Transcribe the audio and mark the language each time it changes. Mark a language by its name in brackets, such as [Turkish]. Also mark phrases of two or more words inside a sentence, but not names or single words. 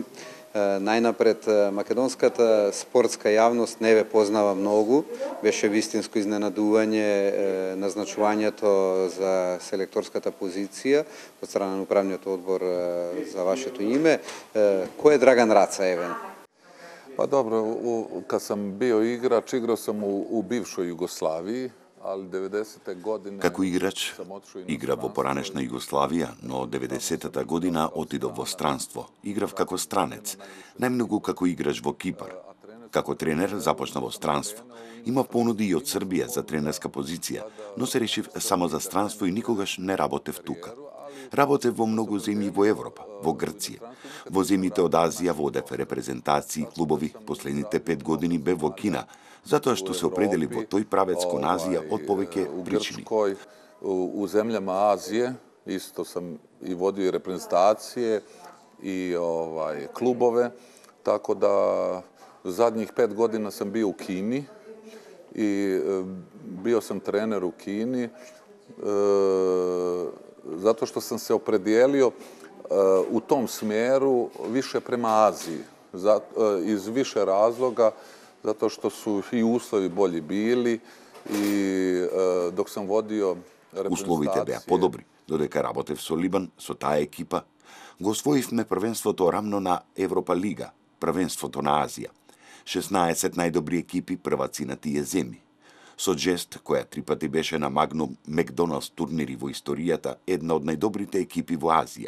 [Macedonian] Најнапред, македонската спортска јавност не ве познава многу. Беше вистинско изненадување назначувањето за селекторската позиција од страна на управниот одбор за вашето име. Кој е Драган Раца, еве? [Serbian] Па добро, кад сам био играч, игрao sam u bivšoj Jugoslaviji, ali 90. godine... [Macedonian] Како играч, игра во поранешна Југославија, но 90-та година отидов во странство. Играв како странец, најмногу како играч во Кипар. Како тренер започна во странство. Имав понуди и од Србија за тренерска позиција, но се решив само за странство и никогаш не работев тука. Работев во многу земји во Европа, во Грција. Во земјите од Азија водев репрезентации и клубови. Последните 5 години бев во Кина, затоа што се определи во тој правец кон Азија од повеќе причини. [Serbian] U zemljama Azije isto sam i vodio i reprezentacije i klubove, tako da zadnjih 5 godina sam bio u Kini i bio sam trener u Kini zato što sam se opredijelio u tom smjeru više prema Aziji iz više razloga, zato što su i uslovi bolji bili и док сам водио репрезентација. [Macedonian] Условите беа подобри, додека работев со Либан, со таа екипа, го освоивме првенството рамно на Европа Лига, првенството на Азија. 16 најдобри екипи прваци на тие земји. Со Джест, која 3 пати беше на Магнум Мекдоналдс турнири во историјата, една од најдобрите екипи во Азија.